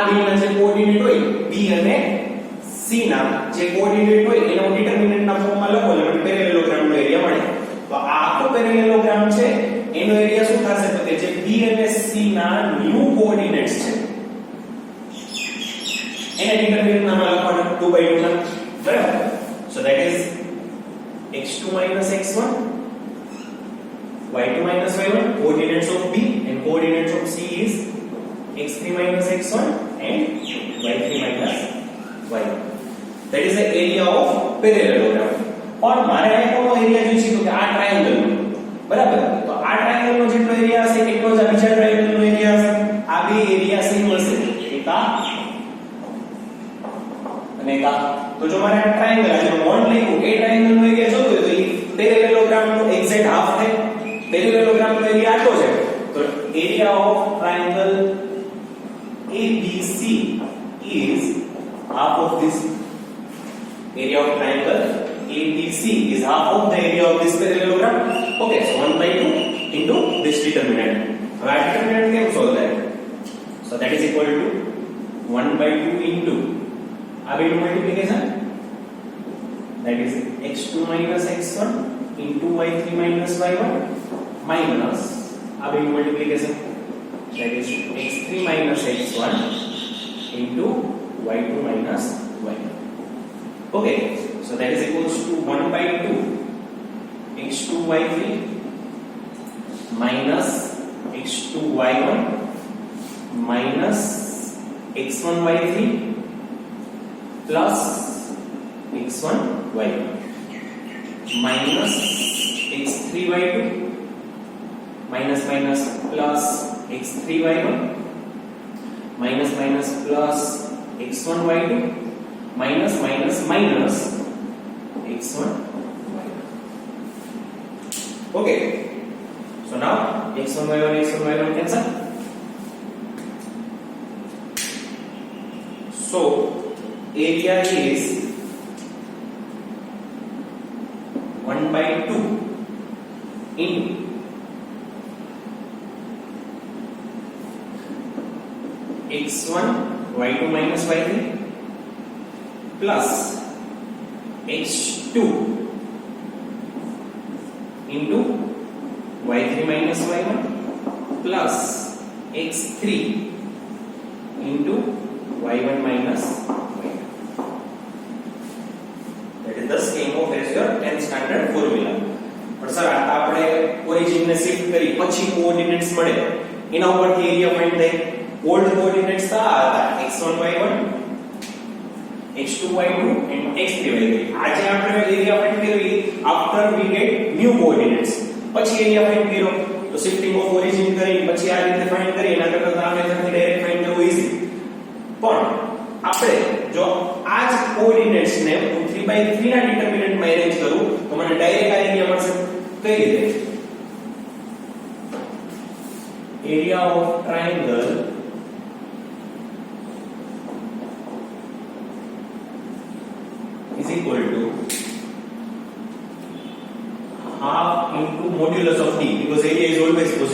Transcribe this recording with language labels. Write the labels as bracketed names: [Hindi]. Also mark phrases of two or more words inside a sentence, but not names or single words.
[Gujarati] બેના જે કોઓર્ડિનેટ હોય b અને c ના જે કોઓર્ડિનેટ હોય એનો ડિટરમિનન્ટ ના ફોર્મમાં લખો એટલે પેરેલેલોગ્રામ નો એરિયા મળે તો આ આખો પેરેલેલોગ્રામ છે એનો એરિયા શું થશે તો કે જે b અને c ના ન્યુ કોઓર્ડિનેટ્સ છે એના ડિટરમિનન્ટ નામાં લખવાનું 2 by 2 ના બરાબર [English] so that is x2 x1 y2 y1 coordinates of b and coordinates of c is x3 x1 and y3 minus y. That is the area of parallelogram. [Gujarati] પણ મારે આ કોનો એરિયા જોઈએ છે તો કે આ ટ્રાયેંગલ નો, બરાબર? તો આ ટ્રાયેંગલ નો જેટલો એરિયા હશે એટલો જ આ બીજા ટ્રાયેંગલ નો એરિયા હશે. આ બે એરિયા સેમ હશે, એક આ અને એક આ. તો જો મારે આ ટ્રાયેંગલ આ જે મોડ લખ્યું એ ટ્રાયેંગલ નો એરિયા જોતો હોય તો એ પેરેલેલોગ્રામ નો [English] exact half [Gujarati] થાય. પેરેલેલોગ્રામ નો એરિયા આટલો છે તો [English] area of triangle ABC is half of this. Area of triangle ABC is half of the area of this parallelogram. Okay, so 1/2 into this determinant. Now our determinant can solve that. So that is equal to 1/2 into our multiplication, that is x2 minus x1 into y3 minus y1 minus our multiplication, that is x3 minus x1 into y2 minus y1. Okay, so that is equals to 1/2 x2 y3 minus x2 y1 minus x1 y3 plus x1 y1 minus x3 y2 minus minus plus x3 y1 minus minus plus x1 y2 minus minus minus x1 y1. Okay, so now x1 y1 cancel. So area is 1/2 in x1 y2 minus y3 plus x2 into y3 minus y1 plus x3 into y1 minus y1. That is the scheme of as your 10th standard formula. [Gujarati] પણ સર આ આપણે ઓરિજિન ને શિફ્ટ કરી પછી કોઓર્ડિનેટ્સ મળે એના ઉપરથી [English] area find [Gujarati] થાય. [English] old coordinates હતા x1 y1 x2 y2 and x3 y3. [Gujarati] આજે આપણે [English] area find [Gujarati] કરવી [English] after we get new coordinates. [Gujarati] પછી [English] area find [Gujarati] કર્યો તો [English] shifting of origin [Gujarati] કરી પછી આ રીતે ફાઇન્ડ કરી એના કરતા આ મેથડથી [English] direct find [Gujarati] કરવું ઈઝી. પણ આપણે જો આ જ કોઓર્ડિનેટ્સ ને હું 3/3 ના ડિટરમિનન્ટ માં અરેન્જ કરું તો મને ડાયરેક્ટ આ એરિયા મળશે. કઈ રીતે? [English] area of triangle is equal to half into modulus of d, because area is always